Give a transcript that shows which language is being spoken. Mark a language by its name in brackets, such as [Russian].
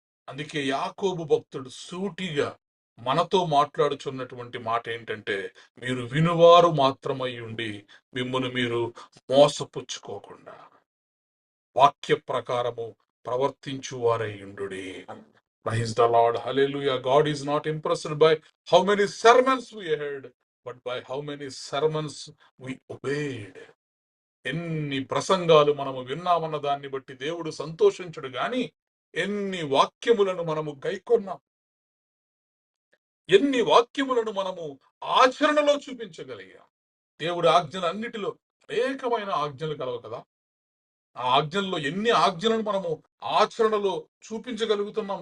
[Telugu] అందుకే యాకోబు భక్తుడు సూటిగా మనతో మాట్లాడుచున్నటువంటి మాట ఏంటంటే, మీరు వినువారు మాత్రమై ఉండి మిమ్మును మీరు మోసపుచ్చుకోకుండా వాక్య ప్రకారము ప్రవర్తించువారై ఉండుడి. [English] Praise the Lord, hallelujah. God is not impressed by how many sermons we heard, but by how many sermons we obeyed. [Telugu] ఎన్ని ప్రసంగాలు మనము విన్నామన్న దాన్ని బట్టి దేవుడు సంతోషించడు గాని ఎన్ని వాక్యములను మనము గైకొన్నాం, ఎన్ని వాక్యములను మనము ఆచరణలో చూపించగలిగాం. దేవుడి ఆజ్ఞలు అన్నిటిలో అనేకమైన ఆజ్ఞలు కలవు కదా. ఆ ఆజ్ఞల్లో ఎన్ని ఆజ్ఞలను మనము ఆచరణలో చూపించగలుగుతున్నాం.